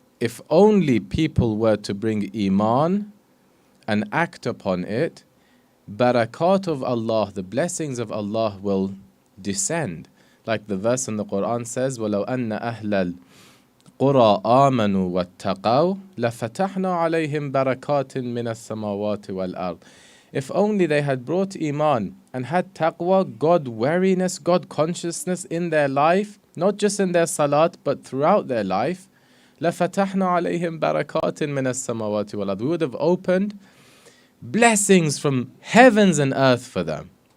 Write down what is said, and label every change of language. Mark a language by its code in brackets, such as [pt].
[en] If only people were to bring iman and act upon it, barakat of Allah, the blessings of Allah will descend. Like the verse in the Quran says, [ar] وَلَوْ أَنَّ أَهْلَ الْقُرَىٰ آمَنُوا وَاتَّقَوْا لَفَتَحْنَا عَلَيْهِمْ بَرَكَاتٍ مِّنَ السَّمَاوَاتِ وَالْأَرْضِ. [en] If only they had brought iman and had taqwa, God wariness, God consciousness in their life, not just in their salat, but throughout their life, [ar] لَفَتَحْنَا عَلَيْهِمْ بَرَكَاتٍ مِّنَ السَّمَاوَاتِ وَالْأَرْضِ. [en] We would have opened blessings from heavens and earth for them.